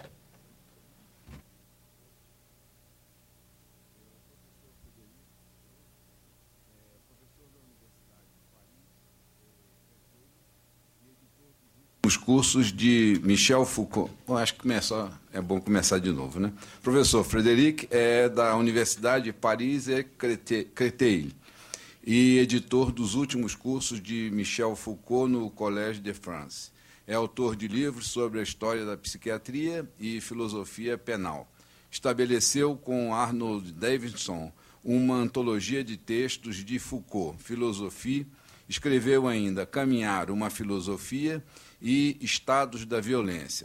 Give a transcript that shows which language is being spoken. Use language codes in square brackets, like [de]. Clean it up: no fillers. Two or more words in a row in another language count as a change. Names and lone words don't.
[pt] Os cursos de Michel Foucault. Acho que é bom começar de novo, né? Professor Frederic é da Universidade Paris et Créteil e editor dos últimos cursos de Michel Foucault no Collège de France. É autor de livros sobre a história da psiquiatria e filosofia penal. Estabeleceu com Arnold Davidson uma antologia de textos de Foucault, filosofia. Escreveu ainda Caminhar, uma filosofia e Estados da Violência.